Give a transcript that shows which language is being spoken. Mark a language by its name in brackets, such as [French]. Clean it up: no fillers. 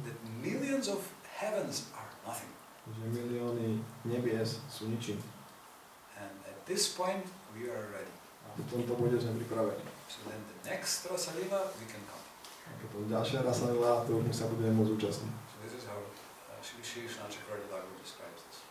[English] That millions of heavens are nothing. [Slovak] Že milióny nebies sú ničím. [English] And at this point we are ready. [Slovak] A v tomto bode sme pripravení. [English] So then the next Rasa Lila we can come. [Slovak] A keď to ďalšia Rasa Lila, to už my sa budeme môcť účastniť. [English] So this is how Shri Krishna Chakravarti Thakur describes this.